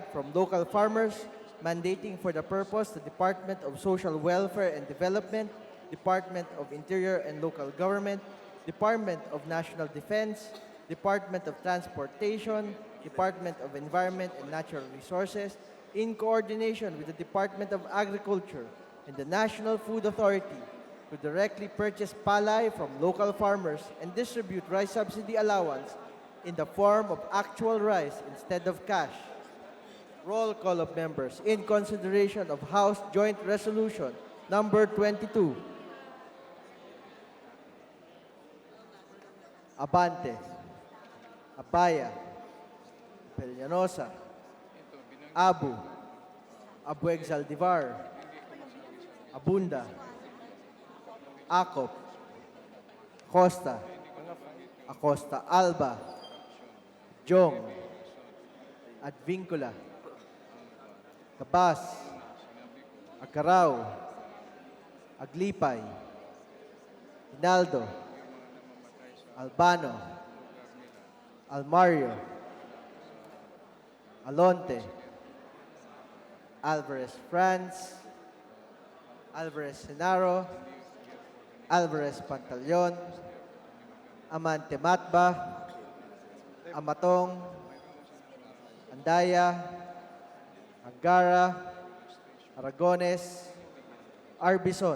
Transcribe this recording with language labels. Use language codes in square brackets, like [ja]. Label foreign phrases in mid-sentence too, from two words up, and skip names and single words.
[en] from local farmers, mandating for the purpose the Department of Social Welfare and Development, Department of Interior and Local Government, Department of National Defense, Department of Transportation, Department of Environment and Natural Resources, in coordination with the Department of Agriculture and the National Food Authority, to directly purchase palay from local farmers and distribute rice subsidy allowance in the form of actual rice instead of cash. Roll call of members in consideration of House Joint Resolution number 22. Abante, Apaya, Pellanosa, Abueg Zaldivar, Abunda, Acop, Acosta, Acosta Alba, Jong, Advincula, Cabas, Acarao, Aglipay, Hinaldo, Albano, Almario, Alonte, Alvarez Franz, Alvarez Senaro, Alvarez Pantaleon, Amante Matba, Amatong, Andaya, Angara, Aragones, Arbison,